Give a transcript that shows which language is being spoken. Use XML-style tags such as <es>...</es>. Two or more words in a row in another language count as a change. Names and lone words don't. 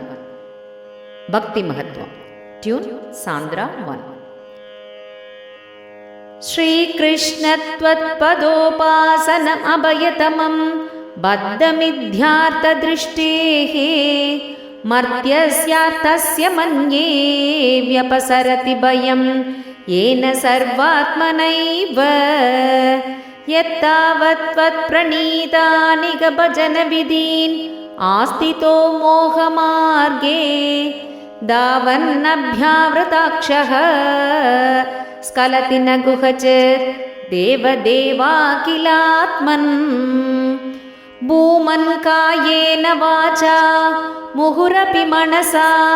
<te>భక్తి మహత్వం. ట్యూన్ సాంద్ర 1.</te> <sa>శ్రీకృష్ణత్వత్పదోపాసనం అభయతమం బద్ధమిథ్యార్థదృష్టేః మర్త్యస్యార్థస్య మన్యే వ్యపసరతి భయం येन सर्वात्मनैव यत्तावत्त्वत्प्रणीतानि भजनविधीन् आस्थितो मोहमार्गे धावन्नभ्यावृताक्षः स्खलति न गुहचित् देवदेवाखिलात्मन् भूमन् कायेन वाचा मुहुरपि मनसा</sa>